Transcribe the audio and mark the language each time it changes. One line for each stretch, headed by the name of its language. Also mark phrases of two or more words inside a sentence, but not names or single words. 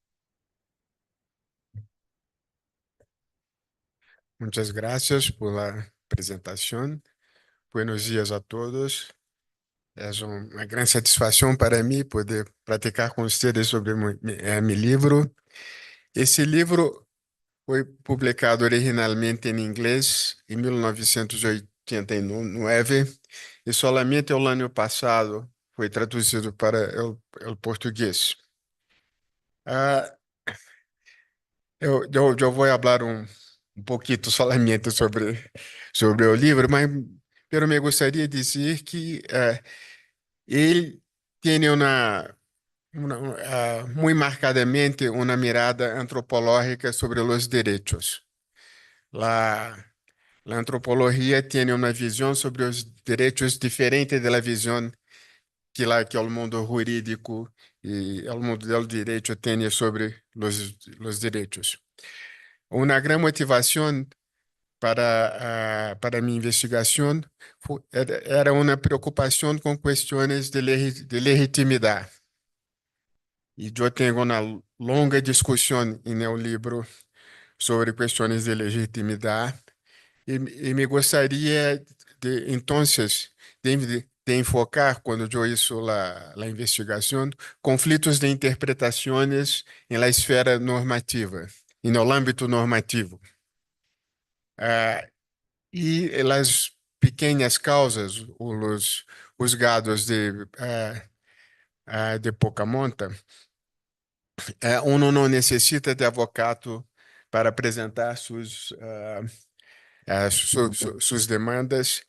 Spanish: Muchas gracias por la presentación. Buenos días a todos. Es una gran satisfacción para mí poder platicar con ustedes sobre mi libro.
Portuguese: Esse livro foi publicado originalmente em inglês em 1989 e solamente o ano passado foi traduzido para o português. Ah, eu vou falar um pouquinho solamente sobre o livro, mas pero me gostaria de dizer que ele tem muito marcadamente uma mirada antropológica sobre os direitos.
Spanish: La, la antropología tiene una visión sobre los derechos diferente de la visión que el mundo jurídico y el mundo del derecho tiene sobre los derechos. Una gran motivación para mi investigación era una preocupación con cuestiones de legitimidad. Y yo tengo una longa discusión en el libro sobre cuestiones de legitimidad.
Portuguese: E me gostaria de, entonces, de enfocar, quando eu
Spanish: hizo la
Portuguese: investigação, conflitos de interpretações em la esfera normativa, e no âmbito normativo. Ah, e as pequenas causas, os juzgados de pouca monta, uno não necessita de advogado para apresentar suas demandas.